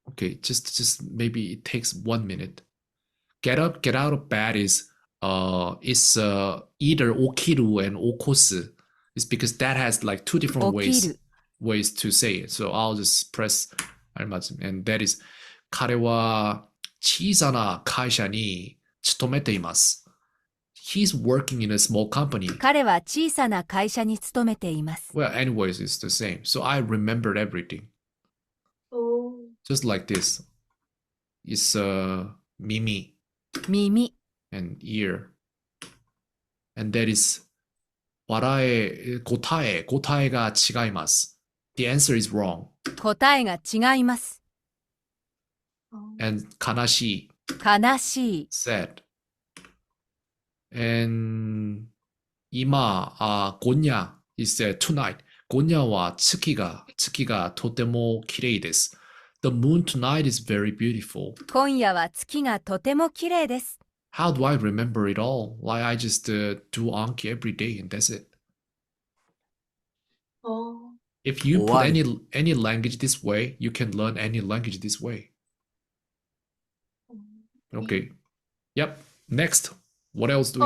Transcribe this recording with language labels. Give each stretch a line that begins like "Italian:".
English: Okay, just maybe it takes 1 minute. Get out of bed is either okiru and okosu. It's because that has like two different ways to say it. So I'll just press 알맞음, and that is
Japanese: 彼は小さな会社に勤めています.
English: He's working in a small company.
Japanese: 彼は小さな会社に勤めています。
English: Well, anyways, it's the same. So I remembered everything. Oh. Just like this. It's mimi
Japanese: 耳、
English: and ear. And that is
Japanese: 答えが違います.
English: The answer is wrong.
Japanese: 答えが違います。
English: And 悲しい,
Japanese: 悲しい。
English: sad. And 今, 今夜 is tonight.
Japanese: 今夜は月がとても綺麗です.
English: The moon tonight is very beautiful.
Japanese: 今夜は月がとても綺麗です。
English: How do I remember it all? Like I just do Anki every day and that's it. Oh. If you put One. any language this way, you can learn any language this way. Okay. Yep. Next. What else do we